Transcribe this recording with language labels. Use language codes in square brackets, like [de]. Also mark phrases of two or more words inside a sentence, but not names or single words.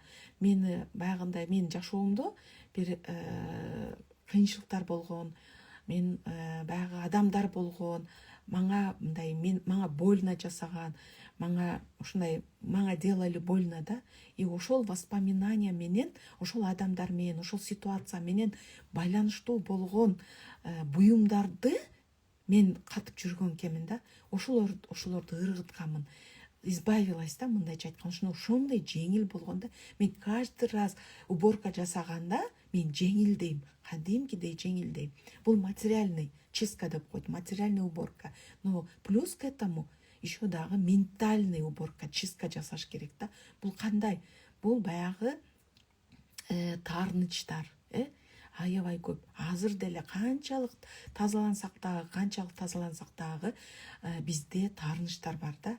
[ky] Мени баягындай мен жашоомдо бир кыйынчылыктар болгон, мен баягы адамдар болгон, мага больно жасаган, мага [ru] делали больно [ky] да. И ошол воспоминания менен, ошол адамдар менен, ошол ситуация менен байланыштуу болгон буюмдарды мен катып жүргөн экенмин да. Ошолорду ыргытканмын. Избавилась да, мындайча айтканда, ошондой жеңил болгон да. Мен [ru] каждый раз уборка [ky] жасаганда мен жеңилдейм, кадимкидей жеңилдейм. Бул [ru] материальный чистка [ky] деп коет, [ru] материальный уборка. Но плюс к этому еще [ky] дагы [ru] ментальный уборка, чистка [ky] жасаш керек да. Бул кандай? Бул баягы таарынычтар, аябай көп. Азыр деле канчалык тазалансак дагы, бизде таарынычтар бар да.